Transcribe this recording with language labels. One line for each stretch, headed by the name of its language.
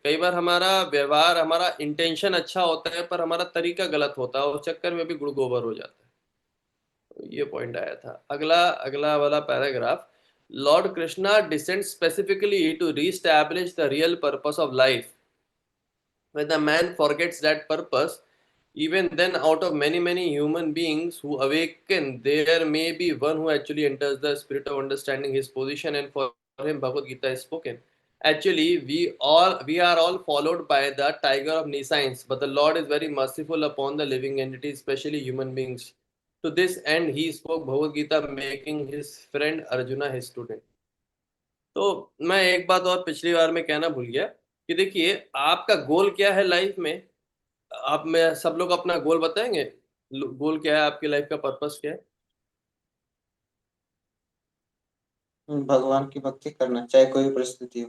Hindi: कई बार हमारा व्यवहार, हमारा इंटेंशन अच्छा होता है, पर हमारा तरीका गलत होता है, उस चक्कर में भी गुड़ गोबर हो जाता है। तो ये पॉइंट आया था। अगला अगला वाला paragraph,
English: Lord Krishna descend specifically to reestablish the real purpose of life. When the man forgets that purpose, even then, out of many, many human beings who awaken, there may be one who actually enters the spirit of understanding his position, and for him, Bhagavad Gita is spoken. Actually, we are all followed by the tiger of nescience, but the Lord is very merciful upon the living entities, especially human beings. To this end, he spoke Bhagavad Gita, making his friend Arjuna his student.
Hindi: तो मैं एक बात और पिछली बार में कहना भूल गया कि देखिए, आपका गोल क्या है लाइफ में। आप में सब लोग अपना गोल बताएंगे, गोल क्या है आपकी लाइफ का, पर्पस क्या है। भगवान की भक्ति करना चाहे कोई भी परिस्थिति हो।